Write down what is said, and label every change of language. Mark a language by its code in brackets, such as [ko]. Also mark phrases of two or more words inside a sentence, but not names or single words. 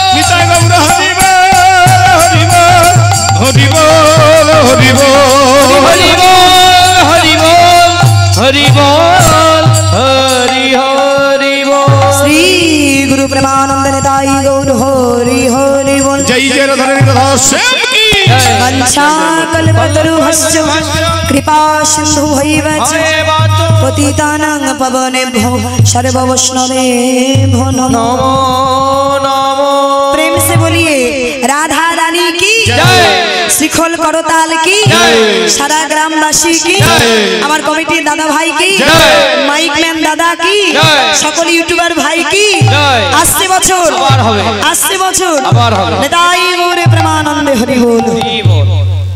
[bn] নিতাই গৌর হরি বল হরি বল হরি বল হরি বল, হরি বল হরি বল হরি বল হরি হরি বল। শ্রী গুরু প্রেমানন্দ নিতাই গৌর হরি হরি বল। জয় জয় ধরে রাধা শ্যাম কি [sa] वंशा कल्पतरुभ्यश्च कृपा सिन्धुभैव च पतितानां पवनेभ्यो सर्ववैष्णवेभ्यो नमः। नमो नमो [hi] प्रेम से बोलिए राधा रानी की जय, श्रीखोल करताल की जय, सारा ग्रामवासी की, [bn] আমার কমিটির দাদা ভাই কি, [hi] जय, [bn] মাইক ম্যান দাদা কি, [hi] जय, [bn] সকল ইউটিউবার ভাই কি, [hi] जय, [bn] আসছে বছর আবার হবে, আসছে বছর আবার হবে। নিতাই গৌরে প্রেমানন্দে হরি বল। হরি বল।